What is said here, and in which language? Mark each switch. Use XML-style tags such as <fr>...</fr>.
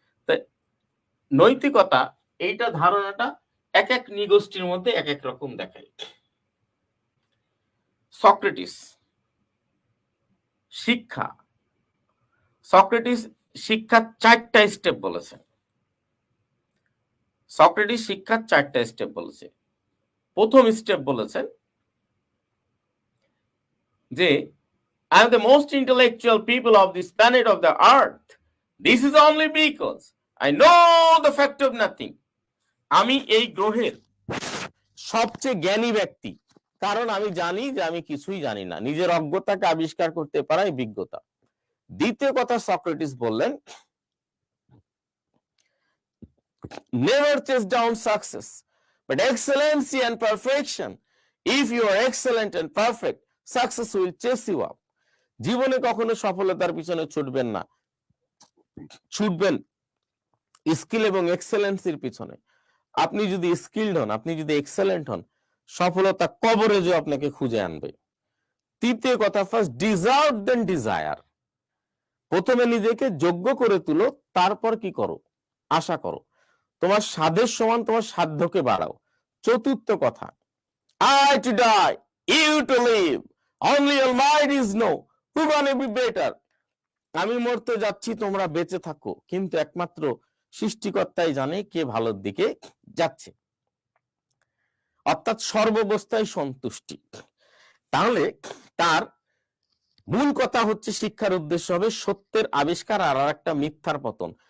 <bn>তাই নৈতিকতা এইটা ধারণাটা এক এক নিগোষ্ঠীর মধ্যে এক এক রকম দেখায়। সক্রেটিস শিক্ষা, সক্রেটিস শিক্ষার 4টা স্টেপ বলেছেন। সক্রেটিস শিক্ষার 4টা স্টেপ বলেছে। প্রথম স্টেপ বলেছেন যে</bn> <en>I am the most intellectual people of this planet of the earth. This is only because I know the fact of nothing.</en> <bn>আমি এই গ্রহের সবচেয়ে জ্ঞানী ব্যক্তি, কারণ আমি জানি যে আমি কিছুই জানি না। নিজের অজ্ঞতাকে আবিষ্কার করতে পারাই বিজ্ঞতা। দ্বিতীয় কথা সক্রেটিস বললেন,</bn> <en>never chase down success, but excellency and perfection. If you are excellent and perfect, success will chase you up.</en> <bn>জীবনে কখনো সফলতার পিছনে ছুটবেন না, ছুটবেন স্কিল এবং এক্সেলেন্সির পিছনে। আপনি যদি স্কিলড হন, আপনি যদি এক্সেলেন্ট হন, সফলতা কবরেজও আপনাকে খুঁজে আনবে। তৃতীয় কথা,</bn> <en>First deserve then desire.</en> <bn>প্রথমে নিজেকে যোগ্য করে তুলো, তারপর কি করো, আশা করো। তোমার সাধের সমান তোমার সাধ্যকে বাড়াও। চতুর্থ কথা,</bn> <en>I to die, you to live, only Almighty know who gonna be better.</en> <bn>আমি মরতে যাচ্ছি, তোমরা বেঁচে থাকো, কিন্তু একমাত্র সৃষ্টিকর্তাই জানে কে ভালোর দিকে যাচ্ছে। অর্থাৎ সর্বাবস্থায় সন্তুষ্টি। তাহলে তার মূল কথা হচ্ছে শিক্ষার উদ্দেশ্য হবে সত্যের আবিষ্কার আর একটা মিথ্যার পতন।</bn>